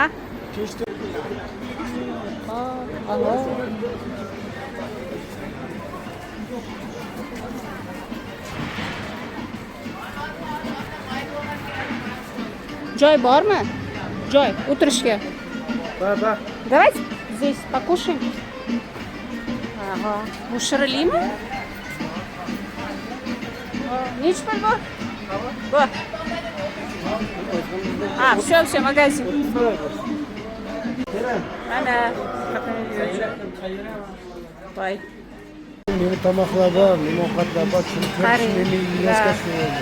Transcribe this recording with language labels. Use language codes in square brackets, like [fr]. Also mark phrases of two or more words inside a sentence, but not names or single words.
[uz] Kechda. Alo. Joy bormi? Joy o'tirishga. [ru] Да. Давайте здесь покушаем. Ага. [uz] Bu shirinlimi? Nechi pul bu? Bu. Все, magazin. Mana. Voy. Meni tomoqlar bor, nima ovqatlar bor, shuni ko'rish meni yuzga tushadi.